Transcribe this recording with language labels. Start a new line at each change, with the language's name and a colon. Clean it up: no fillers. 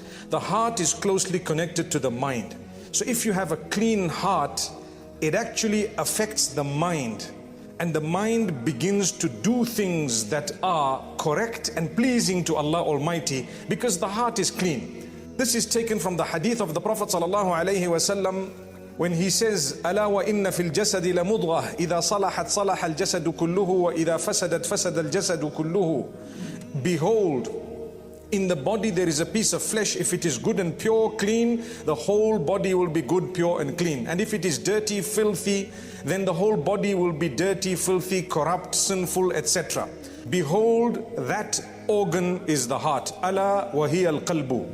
English: The heart is closely connected to the mind. So if you have a clean heart, it actually affects the mind. And the mind begins to do things that are correct and pleasing to Allah Almighty because the heart is clean. This is taken from the hadith of the Prophet ﷺ when he says,
Arabic: أَلَا وَإِنَّ فِي الْجَسَدِ لَمُضْغَةً إِذَا صَلَحَتْ صَلَحَ الْجَسَدُ كُلُّهُ وَإِذَا فَسَدَتْ فَسَدَ الْجَسَدُ كُلُّهُ.
English: Behold, in the body there is a piece of flesh. If it is good and pure, clean, the whole body will be good, pure and clean. And if it is dirty, filthy, then the whole body will be dirty, filthy, corrupt, sinful, etc. Behold, that organ is the heart.
Arabic: Ala wa hiya al-qalbu.